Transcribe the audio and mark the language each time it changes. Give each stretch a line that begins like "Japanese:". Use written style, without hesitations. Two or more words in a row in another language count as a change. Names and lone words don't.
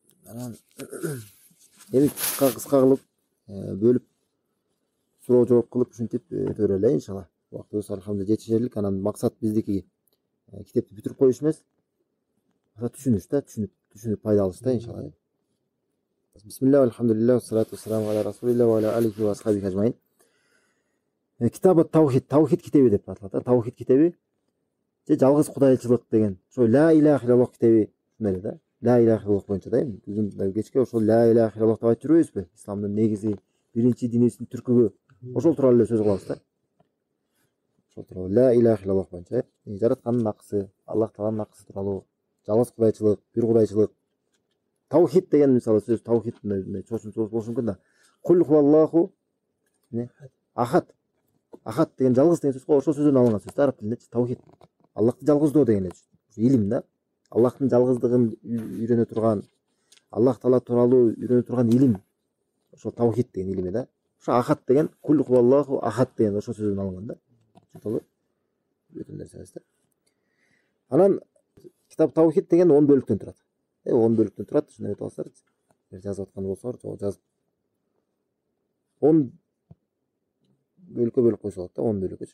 Kyrgyz: Анан эми кыска кылып бөлүп суроо жооп кылып ушинтип өтө берели
Arabic: إن شاء الله.
Kyrgyz: Убактыбыз алхамдулилlah жетишерлик. Анан максат биздики китепти бүтүрүп коюш эмес. Түшүнүш да, түшүнүп пайда алыш да
Arabic: إن شاء الله. بسم الله, الحمد لله، والصلاة والسلام على رسول الله وعلى آله وأصحابه أجمعين.
Kyrgyz: Китабы таухид, таухид китеби деп аталат. Таухид китеби же жалгыз кудайчылык деген. Ошо
Arabic: لا إله إلا الله
Kyrgyz: китеби ушундай да.
Arabic: لا إله إلا الله
Kyrgyz: боюнча да эми биздин кечке ошол
Arabic: لا إله إلا الله
Kyrgyz: деп айтып жүрбөйбүзбү? Исламдын негизи, биринчи динибиздин түркүгү. Ошол тууралуу эле сөз кылабыз да. Ошол тууралуу
Arabic: لا إله إلا الله
Kyrgyz: боюнча жараткандын акысы, Аллах тааланын акысы тууралуу, жалгыз кудайчылык, бир кудайчылык. Таухид деген мисалы сөз таухид чоочун сөз болушу мүмкүн да.
Arabic: قل هو الله أحد.
Kyrgyz: Ахад деген жалгыз деген сөз го, ошол сөздөн алынган сөз да араб тилинде. Таухид. Аллахты жалгыздоо деген илим да. Аллахтын жалгыздыгын үйрөнө турган, Аллах таала тууралуу үйрөнө турган илим. Ошол таухид деген илими да. Ошо ахад деген
Arabic: قل هو الله أحد
Kyrgyz: деген ошол сөздөн алынган да. Ошол бүтүн нерсебиз да. Анан китап таухид деген 10 бөлүктөн турат. 10 бөлүктөн турат. Ушуну айтып алсаңыз, жазып аткан болсоңор, жазып 10 бөлүккө бөлүп койсо болот да, 10 бөлүккө.